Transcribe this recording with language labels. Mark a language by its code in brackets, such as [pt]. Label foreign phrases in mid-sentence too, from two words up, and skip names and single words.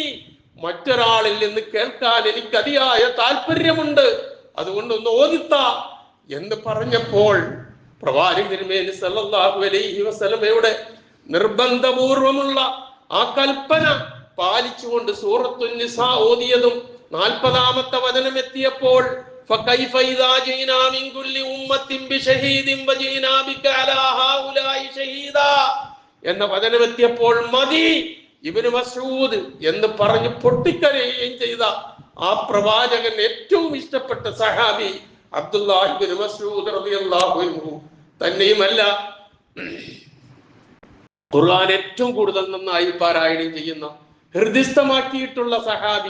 [ml] മറ്റൊരാളിൽ നിന്ന് കേൾക്കാൻ എനിക്ക് അതിയായ താല്പര്യമുണ്ട്, അതുകൊണ്ട് ഒന്ന് ഓതിത്ത എന്ന് പറഞ്ഞപ്പോൾ പ്രവാചകൻ തിരുമേനി [ar] صلى الله عليه وسلم [ml] നിർബന്ധപൂർവമുള്ള ആ കൽപ്പന പാലിച്ചുകൊണ്ട് സൂറത്തുൻ നിസാ ഓതിയതും 40-ാമത്തെ വചനം എത്തിയപ്പോൾ [ar] فكيف إذا جئنا من كل أمة بشهيد وجئنا بك على هؤلاء شهيدا [ml] എന്ന വചനമെത്തിയപ്പോൾ മതി ഇബ്നു മസ്ഊദ് എന്ന് പറഞ്ഞ് പൊട്ടിക്കരയുകയും ചെയ്ത ആ പ്രവാചകൻ ഏറ്റവും ഇഷ്ടപ്പെട്ട സഹാബി അബ്ദുല്ലാഹി ഇബ്നു മസ്ഊദ് [ar] رضي الله عنه [ml] തന്നെയുമല്ല, ഖുർആൻ ഏറ്റവും കൂടുതൽ നന്നായി പാരായണം ചെയ്യുന്ന ഹൃദിസ്ഥമാക്കിയിട്ടുള്ള സഹാബി.